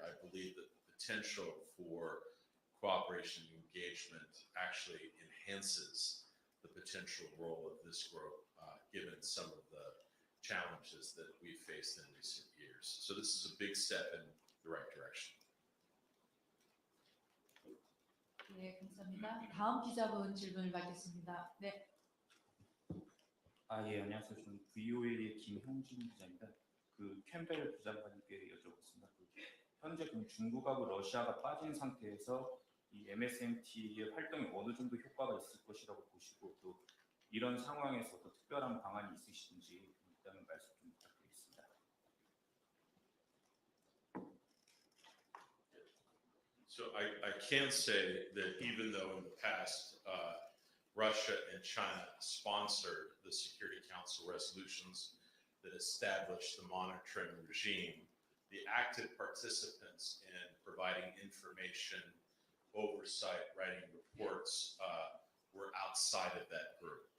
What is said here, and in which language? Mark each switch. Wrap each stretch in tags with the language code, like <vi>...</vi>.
<en>I believe that the potential for cooperation and engagement actually enhances the potential role of this group, given some of the challenges that we've faced in recent years. So this is a big step in the right direction.</en> <ko>네, 감사합니다. 다음 기자분 질문을 받겠습니다. 네, 예, 안녕하세요. 저는 VOA의 김형준 기자입니다. 그 캠벨 부장관님께 여쭤보겠습니다. 현재 그럼 중국하고 러시아가 빠진 상태에서 이 MSMT의 활동이 어느 정도 효과가 있을 것이라고 보시고 또 이런 상황에서 더 특별한 방안이 있으신지 일단 말씀 좀 부탁드리겠습니다.</ko> <en>So I can say that even though in the past Russia and China sponsored the Security Council resolutions that established the monitoring regime, the active participants in providing information, oversight, writing reports were outside of that group.</en>